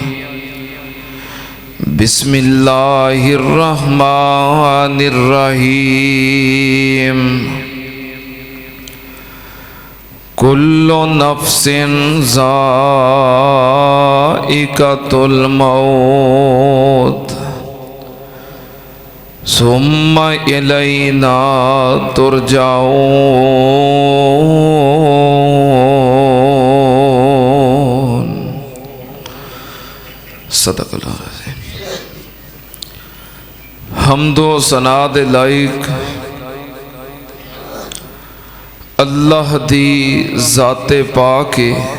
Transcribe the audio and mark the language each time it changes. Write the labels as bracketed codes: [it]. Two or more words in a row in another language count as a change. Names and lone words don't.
[ar] بسم الله الرحمن الرحيم. كل نفس ذائقة الموت ثم إلينا ترجعون. [pa] صدق اللہ حمد و ثنا دے لائق اللہ دی ذات پاک ہے.